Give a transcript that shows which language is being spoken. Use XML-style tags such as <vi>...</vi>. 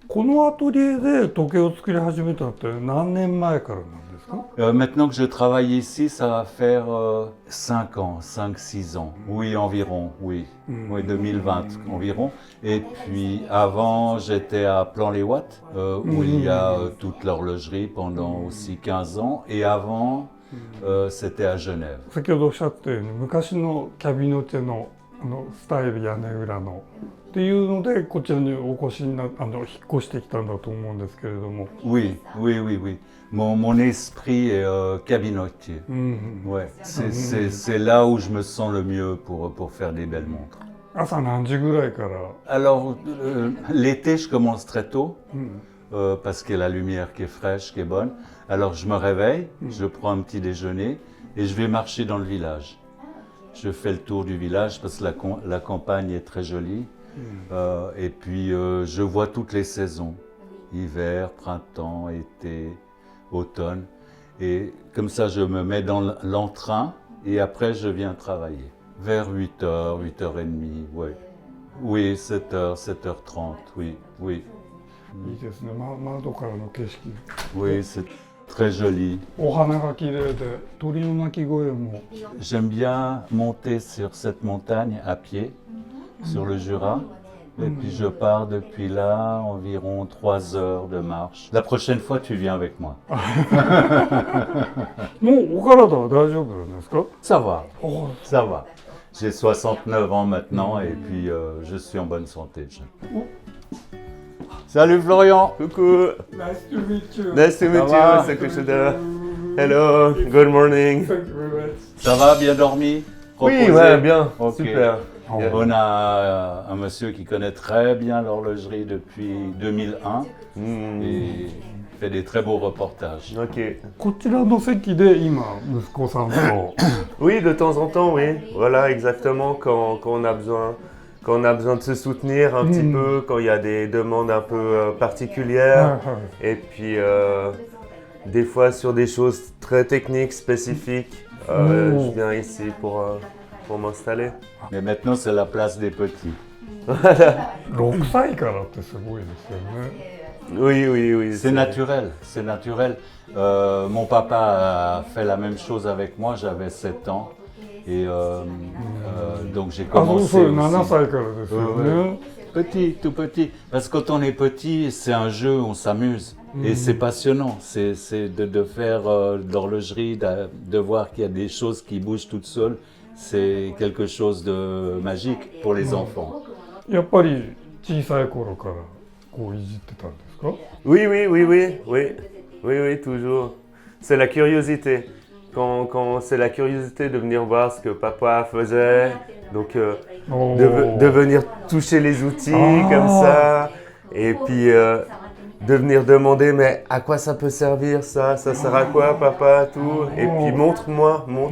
<ja>このアトリエで時計を作り始めたって何年前からなんですか。</ja> <fr>Maintenant que je travaille ici, ça va faire 5 ans, 5-6 ans. Oui, environ, oui. Oui, 2020 environ. Et puis avant, j'étais à Plan-les-Ouates, où il y a toute l'horlogerie pendant aussi 15 ans. Et avant, c'était à Genève.</fr> <ja>先ほどおっしゃったように昔のキャビノテのスタイル屋根裏のっていうのでこちらにお越しにな引っ越してきたんだと思うんですけれども。</ja> <fr>Oui. Mon esprit est cabinotier. Ouais. C'est là où je me sens le mieux pour faire des belles montres.</fr> <ja>朝何時ぐらいから。</ja> <fr>Alors, l'été, je commence très tôt, parce qu'il y a la lumière qui est fraîche, qui est bonne. Alors, je me réveille, je prends un petit déjeuner et je vais marcher dans le village. Je fais le tour du village parce que la campagne est très jolie. Et puis, je vois toutes les saisons, hiver, printemps, été, automne. Et comme ça, je me mets dans l'entrain et après, je viens travailler. Vers 8h, 8h30, oui. Oui, 7h, 7h30, oui, oui.</fr> <ja>いいですね、窓からの景色。</ja> <fr>Oui, c'est très joli.</fr> <ja>お花が綺麗で、鳥の鳴き声も。</ja> <fr>J'aime bien monter sur cette montagne à pied, sur le Jura. Et puis je pars depuis là, environ 3 heures de marche. La prochaine fois, tu viens avec moi.</fr> <ja>もうお体は大丈夫なんですか？</ja> <fr>Ça va, お ça va. J'ai 69 ans maintenant et puis je suis en bonne santé. Salut Florian. Coucou.</fr> <en>Nice to meet you. Nice to meet</en> <fr>va?</fr> <en>you, Sakushida. Hello, good morning. Thank you very much.</en> <fr>Ça va, bien dormi? Oui, Reposé? ouais, bien, Ok. super. On a un monsieur qui connaît très bien l'horlogerie depuis 2001 Hmm, et fait des très beaux reportages. ok.</fr> <ja>こちらの席で今息子さんと</ja> <fr>Oui, de temps en temps, oui. Voilà, exactement, quand on a besoin. Quand on a besoin de se soutenir un petit peu, quand il y a des demandes un peu</fr> <ja>はい</ja> <fr>particulières,</fr> <ja>はい</ja> <fr>et puis des fois sur des choses très techniques, spécifiques, je viens ici pour m'installer. Mais maintenant, c'est la place des petits.</fr> <ja>6歳からってすごいですよね。</ja> <fr>Oui, oui, oui. C'est naturel, c'est naturel. Mon papa a fait la même chose avec moi, j'avais 7 ans. Et donc j'ai</fr> <ja>あ、そう</ja> <fr>commencé</fr> <ja>そう、7</ja> <fr>aussi.</fr> <ja>歳からですよね。</ja> <fr>Petit, tout petit. Parce que quand on est petit, c'est un jeu, on s'amuse. Et c'est passionnant. C'est de faire de l'horlogerie, de voir qu'il y a des choses qui bougent toutes seules. C'est quelque chose de magique pour les enfants.</fr> <ja>やっぱり小さい頃からこういじってたんですか？</ja> <fr>Oui, oui, oui, oui, oui, oui, oui, toujours. C'est la curiosité. Quand c'est la curiosité de venir voir ce que papa faisait, donc Oh. de venir toucher les outils Ah. comme ça, et puis de venir demander mais à quoi ça peut servir ça sert à quoi papa, tout, et puis montre-moi.</fr>